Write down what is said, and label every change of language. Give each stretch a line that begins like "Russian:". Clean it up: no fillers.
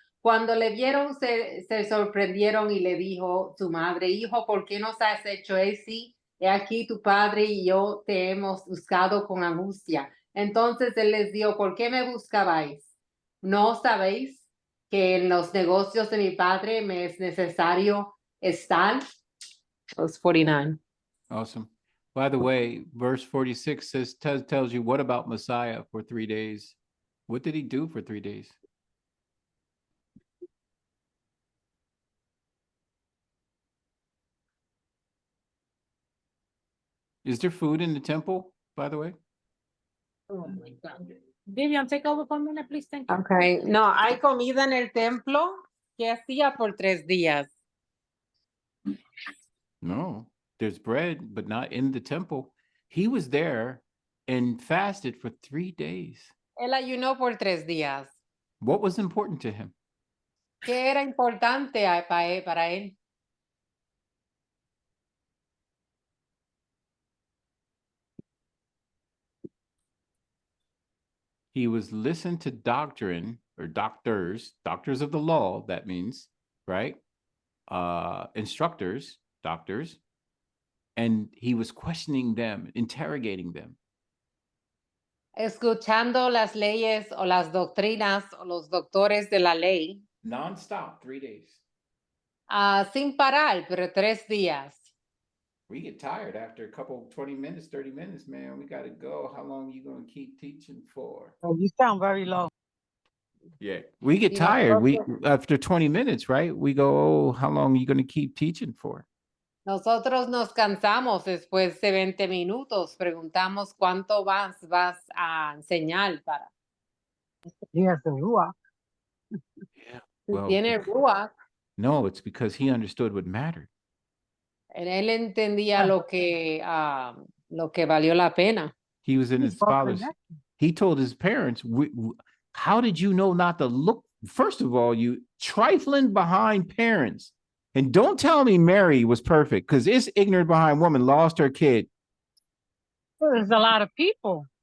Spanish: Cuando le vieron, se sorprendieron, y le dijo su madre: "Hijo, ¿por qué nos has hecho así? He aquí tu padre y yo te hemos buscado con angustia". Entonces él les dijo: "¿Por qué me buscabais? ¿No sabéis que en los negocios de mi padre me es necesario estar?"
English: Verse 49. Awesome. By the way, verse 46 tells you what about Messiah for 3 days? What did he do for 3 days? Is there food in the temple, by the way? Oh my God. Vivian, take over for a minute, please. Thank you.
Spanish: Okay, no, hay comida en el templo que hacía por 3 días.
English: No, there's bread, but not in the temple. He was there and fasted for 3 days.
Spanish: Él ayunó por 3 días.
English: What was important to him?
Spanish: ¿Qué era importante para él?
English: He was listen to doctrine or doctors of the law, that means, right? Instructors, doctors, and he was questioning them, interrogating them.
Spanish: Escuchando las leyes o las doctrinas o los doctores de la ley.
English: Non-stop, 3 days.
Spanish: Sin parar, pero 3 días.
English: We get tired after a couple, 20 minutes, 30 minutes, man. We got to go. How long are you going to keep teaching for? Oh, you sound very low. Yeah, we get tired. We after 20 minutes, right? We go, oh, how long are you going to keep teaching for?
Spanish: Nosotros nos cansamos después de 20 minutos. Preguntamos cuánto vas a enseñar para.
English: He has the ruach. Yeah. Well,
Spanish: Tiene ruach.
English: no, it's because he understood what mattered.
Spanish: Él entendía lo que valió la pena.
English: He was in his father's. He told his parents, how did you know not to look? First of all, you trifling behind parents. And don't tell me Mary was perfect, because this ignorant behind woman lost her kid. Well, there's a lot of people.